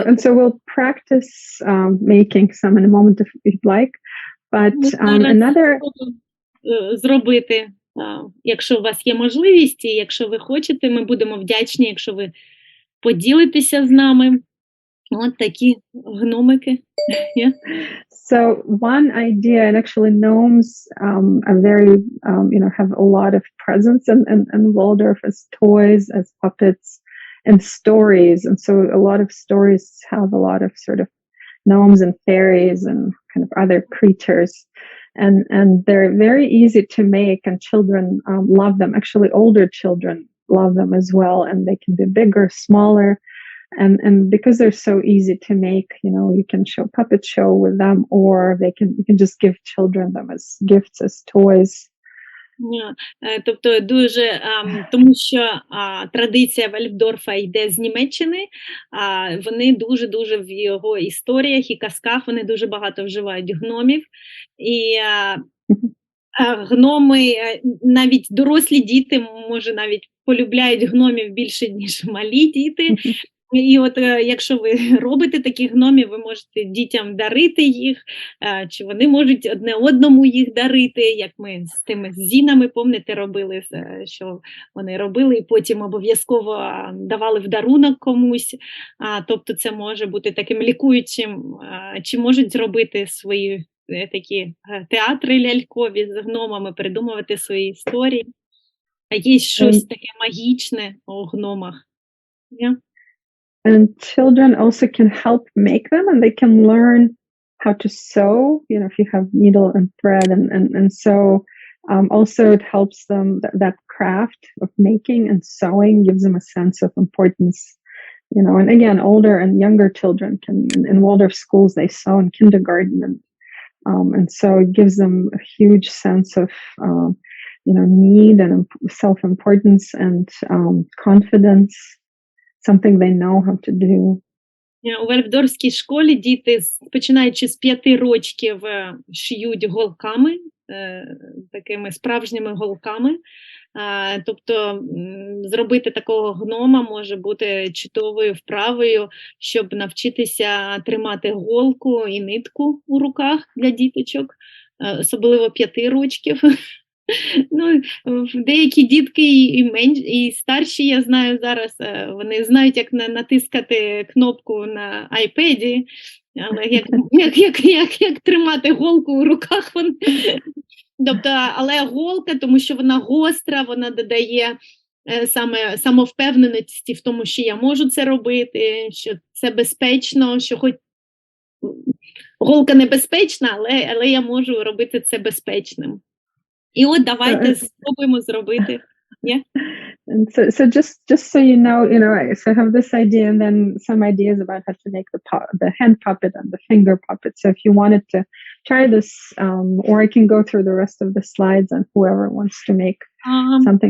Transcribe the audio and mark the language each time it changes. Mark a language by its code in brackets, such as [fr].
[en] so we'll practice making some in a moment if you'd like, but another [uk] зробити, якщо у вас є можливість, і якщо ви хочете, ми будемо вдячні, якщо ви поділитеся з нами. От такі гномики. [en] Yeah. So one idea, and actually gnomes are very, have a lot of presence in Waldorf as toys, as puppets, and stories. And so a lot of stories have a lot of sort of gnomes and fairies and kind of other creatures. And they're very easy to make, and children love them. Actually, older children love them as well, and they can be bigger, smaller. And because they're so easy to make, you can show puppet show with them, or you can just give children them as gifts, as toys. [uk] Тобто дуже, тому що традиція Вальфдорфа йде з Німеччини, вони дуже-дуже в його історіях і казках, вони дуже багато вживають гномів, і гноми, навіть дорослі діти, може, навіть полюбляють гномів більше, ніж малі діти. І от якщо ви робите такі гномів, ви можете дітям дарити їх, чи вони можуть одне одному їх дарити, як ми з тими зінами, пам'ятаєте, робили, що вони робили, і потім обов'язково давали в дарунок комусь. Тобто це може бути таким лікуючим, чи можуть зробити свої такі театри лялькові з гномами, придумувати свої історії. А є щось таке магічне у гномах. [en] Yeah. And children also can help make them, and they can learn how to sew, if you have needle and thread, and so also it helps them, that craft of making and sewing gives them a sense of importance, and again, older and younger children can, in Waldorf schools, they sew in kindergarten, and so it gives them a huge sense of, need and self-importance and confidence. Something they know how to do. [uk] У Вальфдорській школі діти, починаючи з 5 років, шиють голками, такими справжніми голками. Тобто зробити такого гнома може бути чудовою вправою, щоб навчитися тримати голку і нитку у руках для діточок, особливо 5 років. Деякі дітки і старші, я знаю зараз, вони знають, як натискати кнопку на iPad, але як тримати голку у руках. Тобто, але голка, тому що вона гостра, вона додає саме самовпевненості в тому, що я можу це робити, що це безпечно, що хоч голка небезпечна, але я можу робити це безпечним. І от давайте спробуємо зробити. [en] Yeah. And so just so you know, so I have this idea and then some ideas about how to make the hand puppet and the finger puppet. So if you wanted to try this, or I can go through the rest of the slides and whoever wants to make something.